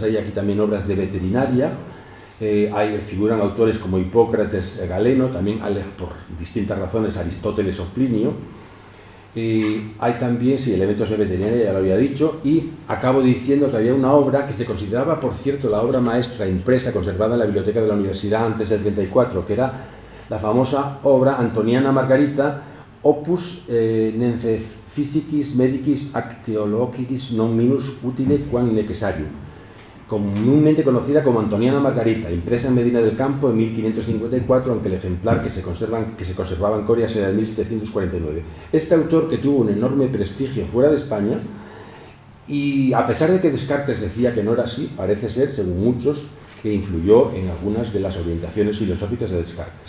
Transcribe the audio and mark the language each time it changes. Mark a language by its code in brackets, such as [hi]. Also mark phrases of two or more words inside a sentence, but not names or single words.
[es] Hay aquí también obras de veterinaria. Figuran autores como Hipócrates, Galeno, también por distintas razones Aristóteles o Plinio. Hay también, sí, elementos de veterinaria, ya lo había dicho, y acabo diciendo que había una obra que se consideraba, por cierto, la obra maestra impresa, conservada en la biblioteca de la universidad antes del 34, que era la famosa obra Antoniana Margarita, Opus Nence Physicis Medicis ac Theologicis non minus utile quam necessarium, comúnmente conocida como Antoniana Margarita, impresa en Medina del Campo en 1554, aunque el ejemplar que se conservaba en Corias era de 1749. Este autor, que tuvo un enorme prestigio fuera de España, y a pesar de que Descartes decía que no era así, parece ser, según muchos, que influyó en algunas de las orientaciones filosóficas de Descartes.